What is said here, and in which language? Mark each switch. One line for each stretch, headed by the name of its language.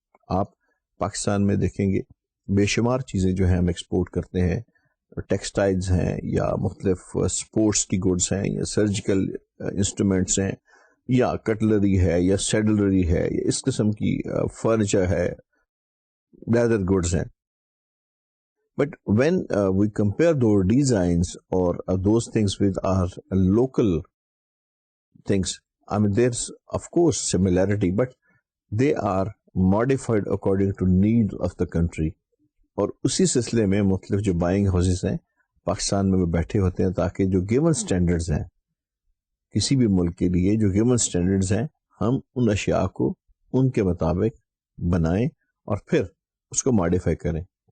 Urdu: آپ پاکستان میں دیکھیں گے بے شمار چیزیں جو ہیں ہم ایکسپورٹ کرتے ہیں، ٹیکسٹائلز ہیں یا مختلف اسپورٹس کی گڈس ہیں یا سرجیکل انسٹرومنٹس ہیں یا کٹلری ہے یا سیڈلری ہے یا اس قسم کی فرنیچر ہے، لیدر گڈس ہیں.
English: But when we compare those designs or those things with our local things, I mean there's of course similarity but they are modified according to needs of the country.
Urdu: اور اسی سلسلے میں مختلف جو buying houses ہیں پاکستان میں وہ بیٹھے ہوتے ہیں تاکہ جو گیون سٹینڈرڈز ہیں کسی بھی ملک کے لیے جو گیون سٹینڈرڈز ہیں ہم ان اشیاء کو ان کے مطابق بنائیں اور پھر اس کو ماڈیفائی کریں.